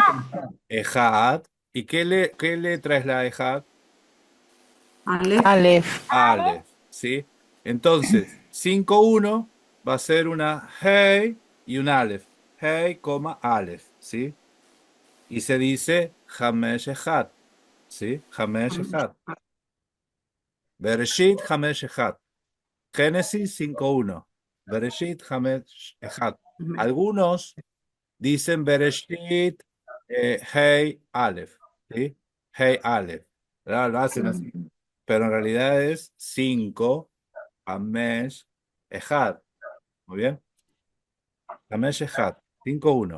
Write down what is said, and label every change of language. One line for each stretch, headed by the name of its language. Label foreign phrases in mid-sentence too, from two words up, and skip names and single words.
Spanish: Ejad. ¿Y qué letra es la Ejad? Aleph. Aleph. Aleph, ¿sí? Entonces, 5.1 va a ser una Hey y un Aleph. Hey, Aleph, ¿sí? Y se dice Hamesh Echad, ¿sí? Hamesh Echad. Bereshit Hamesh Echad. Génesis 5.1. Bereshit Hamesh Echad. Algunos dicen Bereshit Hey Aleph, ¿sí? Hey Aleph. Lo hacen así. Pero en realidad es 5 Hamesh Echad. Muy bien. Hamesh Echad. 5.1.